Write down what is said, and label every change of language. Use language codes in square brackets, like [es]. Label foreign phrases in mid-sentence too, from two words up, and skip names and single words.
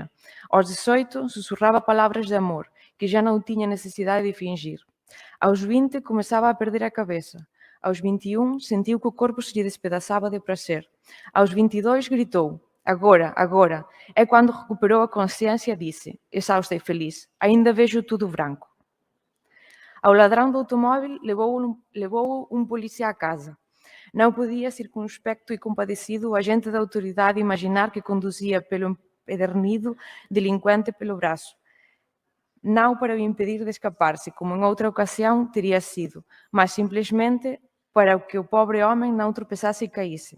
[gl] Aos 18, susurraba palabras de amor, que já non tiña necesidade de fingir. Aos 20, comezaba a perder a cabeza. Aos 21, sentiu que o corpo se lle despedazaba de prazer. Aos 22, gritou: agora, agora. É cando recuperou a consciencia, disse, exausta e feliz, aínda [pt] vejo tudo branco. [gl] Ao ladrão do automóvel levou un policía a casa. Non podía, circunspecto e compadecido, o agente da autoridade imaginar que conduzía pelo empedernido delincuente pelo brazo. Non para o impedir de escaparse, como en outra ocasión tería sido, mas simplesmente para que o pobre home non tropezase e caíse.